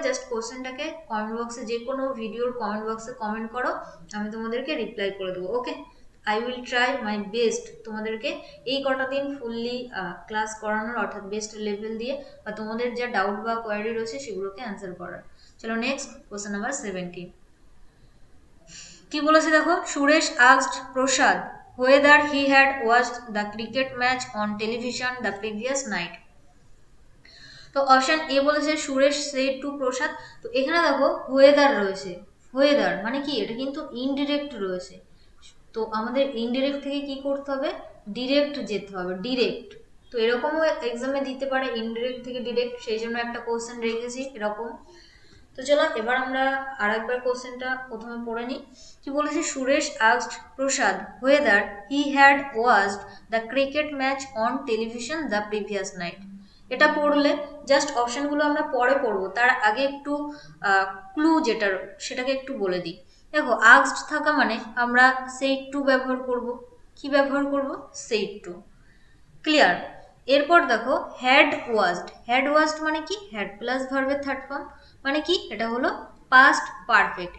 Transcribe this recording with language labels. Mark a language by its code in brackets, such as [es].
[bn] Just কোশ্চেনটাকে comment বক্সে, যে কোনো ভিডিওর কমেন্ট বক্সে কমেন্ট করো, আমি তোমাদেরকে রিপ্লাই করে দেবো। ওকে, I will try my best তোমাদেরকে এই কটা দিন ফুললি ক্লাস করানোর, অর্থাৎ বেস্ট লেভেল দিয়ে, বা তোমাদের যা ডাউট বা কোয়ারি রয়েছে সেগুলোকে অ্যান্সার করার। চলো নেক্সট কোশ্চেন নাম্বার 17। কি বলেছে দেখো? [en] Suresh asked Prasad whether he had watched the cricket match on television the previous night. [bn] তো অপশন এ বলেছে সুরেশ সেড টু প্রসাদ। তো এখানে দেখো ওয়েদার রয়েছে, ওয়েদার মানে কি, এটা কিন্তু ইনডিরেক্ট রয়েছে। তো আমাদের ইনডিরেক্ট থেকে কি করতে হবে, ডিরেক্ট যেতে হবে, ডিরেক্ট। তো এরকমও এক্সামে দিতে পারে ইনডিরেক্ট থেকে ডিরেক্ট, সেই জন্য একটা কোশ্চেন রেখেছি এরকম। তো চলো এবার আমরা আর একবার কোশ্চেনটা প্রথমে পড়ে নিই। কি বলেছে, [en] Suresh asked Prasad whether he had watched the cricket match on television the previous night। [bn] এটা পড়লে জাস্ট অপশনগুলো আমরা পরে পড়বো, তার আগে একটু ক্লু যেটা সেটাকে একটু বলে দিই। দেখো আস্কড থাকা মানে আমরা সেই টু ব্যবহার করব। কি ব্যবহার করব, সেই টু। ক্লিয়ার। এরপর দেখো হ্যাড ওয়াজড মানে কি, হ্যাড প্লাস ভার্বের থার্ড ফর্ম, মানে কি এটা হলো পাস্ট পারফেক্ট।